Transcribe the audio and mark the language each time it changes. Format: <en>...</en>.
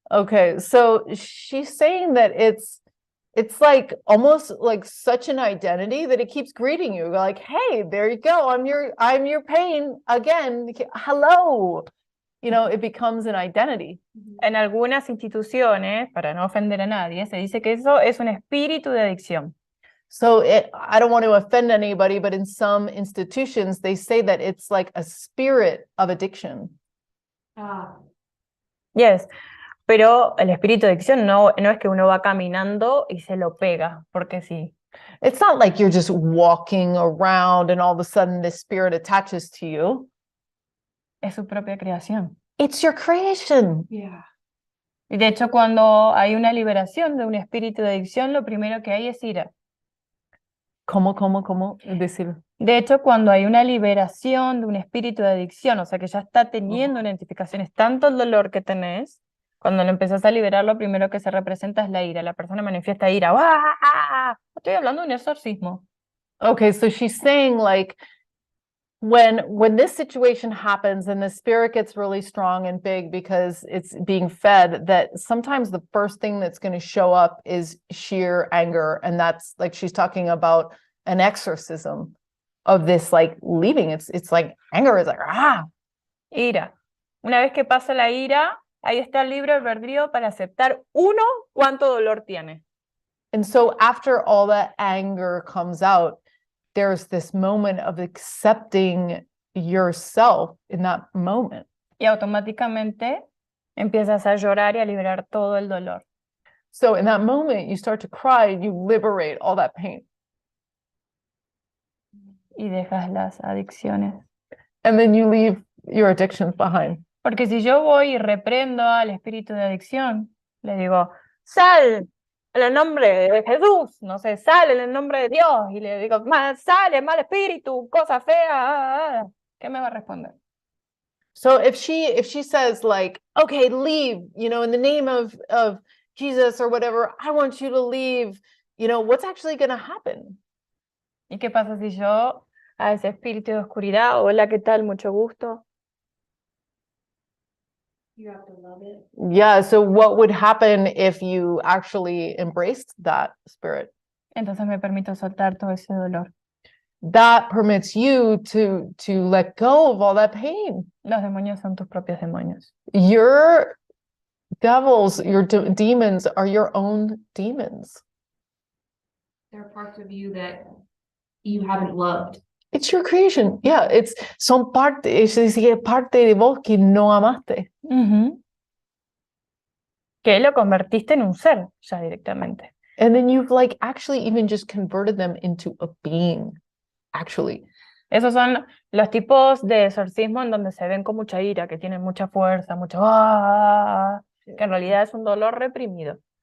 <en>Okay, so she's saying that it's like almost like such an identity that it keeps greeting you like, hey, there you go, I'm your pain again, hello. You know, it becomes an identity.</en> <es>En algunas instituciones, para no ofender a nadie, se dice que eso es un espíritu de adicción.</es> <en>So I don't want to offend anybody, but in some institutions they say that it's like a spirit of addiction. Ah,</en> <es>Yes, pero el espíritu de adicción no es que uno va caminando y se lo pega, porque sí.</es> <en>It's not like you're just walking around and all of a sudden this spirit attaches to you.</en> <es>Es su propia creación.</es> <en>It's your creation. Yeah.</en> <es>Y de hecho, cuando hay una liberación de un espíritu de adicción, lo primero que hay es ira. ¿Cómo decir? De hecho, cuando hay una liberación de un espíritu de adicción, o sea que ya está teniendo identificaciones, tanto el dolor que tenés, cuando lo empezás a liberar, lo primero que se representa es la ira. La persona manifiesta ira. ¡Ah! Estoy hablando de un exorcismo.</es> <en>Okay, so she's saying like when this situation happens and the spirit gets really strong and big because it's being fed, that sometimes the first thing that's going to show up is sheer anger, and that's like she's talking about an exorcism of this like leaving. It's like anger is like</en> <es>Ira. Una vez que pasa la ira, ahí está el libre albedrío para aceptar uno cuánto dolor tiene.</es> <en>And so after all that anger comes out, there's this moment of accepting yourself in that moment.</en> <es>Y automáticamente empiezas a llorar y a liberar todo el dolor.</es> <en>So in that moment, you start to cry and you liberate all that pain.</en> <es>Y dejas las adicciones.</es> <en>And then you leave your addictions behind.</en> <es>Porque si yo voy y reprendo al espíritu de adicción, le digo, sal en el nombre de Jesús, no sé, sal en el nombre de Dios, y le digo, sale, mal espíritu, cosa fea, ¿qué me va a responder?</es> <en>So if she says like, okay, leave, you know, in the name of Jesus or whatever, I want you to leave, you know, what's actually going to happen?</en> <es>¿Y qué pasa si yo a ese espíritu de oscuridad, hola, ¿qué tal? Mucho gusto?</es> <en>You have to love it. Yeah, so what would happen if you actually embraced that spirit?</en> <es>Entonces me permito soltar todo ese dolor.</es> <en>That permits you to let go of all that pain.</en> <es>Los demonios son tus propios demonios.</es> <en>Your devils, your demons are your own demons. There are parts of you that you haven't loved. It's your creation. Yeah,</en> <es>son parte, es decir, parte de vos que no amaste. Que lo convertiste en un ser ya directamente.</es> <en>And then you've like actually even just converted them into a being, actually.</en> <es>Esos son los tipos de exorcismo en donde se ven con mucha ira, que tienen mucha fuerza, mucho que en realidad es un dolor reprimido.</es>